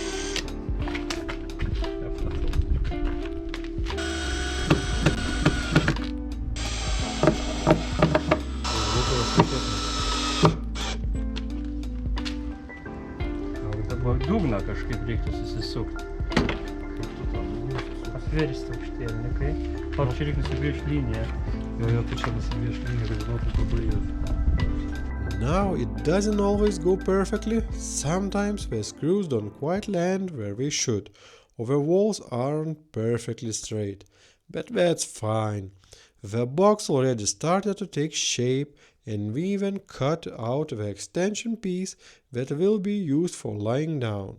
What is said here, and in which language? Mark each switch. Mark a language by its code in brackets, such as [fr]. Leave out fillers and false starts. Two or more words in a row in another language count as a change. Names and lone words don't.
[lt] Dugną kažkaip reiktų susisukti. Kaip tu to? Apversti aukštėlį, kai. Čia reikia nusibrėžti liniją [en] Now it doesn't always go perfectly. Sometimes the screws don't quite land where they should, or the walls aren't perfectly straight. But that's fine. The box already started to take shape, and we even cut out the extension piece that will be used for lying down.